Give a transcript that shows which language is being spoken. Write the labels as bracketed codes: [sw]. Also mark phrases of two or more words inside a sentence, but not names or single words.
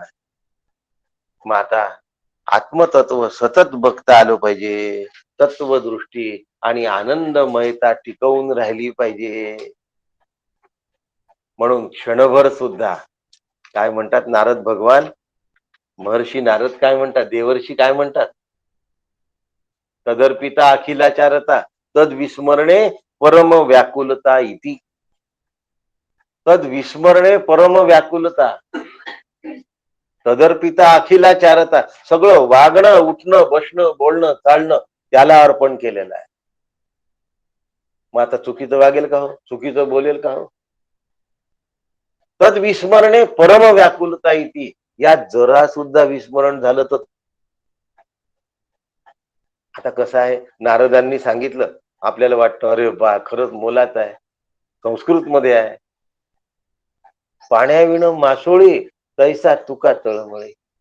[mr] मग आता आत्मतत्व सतत बघता आलं पाहिजे. तत्वदृष्टी आणि आनंदमयता टिकवून राहिली पाहिजे. म्हणून क्षणभर सुद्धा काय म्हणतात नारद भगवान, महर्षी नारद काय म्हणतात, देवर्षी काय म्हणतात, [sa] तदर्पिता अखिलाचारता तद विस्मरणे परम व्याकुलता इति. तद विस्मरणे परम व्याकुलता. तदर्पिता अखिलाचारता, [mr] सगळं वागणं उठणं बसणं बोलणं चालणं त्याला अर्पण केलेलं आहे. मग आता चुकीचं वागेल का हो, चुकीचं बोलेल का हो? [sa] तद विस्मरणे परम व्याकुलता इति. [mr] यात जरा सुद्धा विस्मरण झालं तर आता कसं आहे, नारदांनी सांगितलं आपल्याला वाटतं अरे बा खरंच मोलात आहे, संस्कृत मध्ये आहे, पाण्याविण मासोळी तैसा तुका तळमळे.